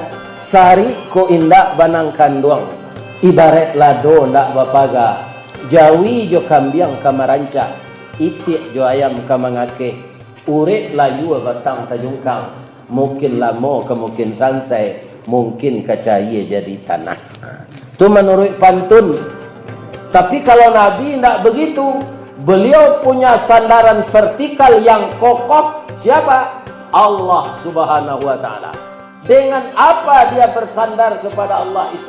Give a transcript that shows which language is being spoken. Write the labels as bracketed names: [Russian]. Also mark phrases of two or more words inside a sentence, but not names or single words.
[Minangkabau] Sari ko indak banang kanduang. Ibarat lado ndak bapaga. Jawi jo kambiang kamaranca. Itik jo ayam kamangake. Urek layu batang tajungkang. Mungkin lamo ke mungkin sansai. Mungkin kacaya jadi tanah. [Indonesian] Itu menurut pantun. Tapi kalau Nabi ndak begitu. Beliau punya sandaran vertikal yang kokoh. Siapa? [Arabic] الله سبحانه وتعالى. [Indonesian] Dengan apa dia bersandar kepada Allah itu?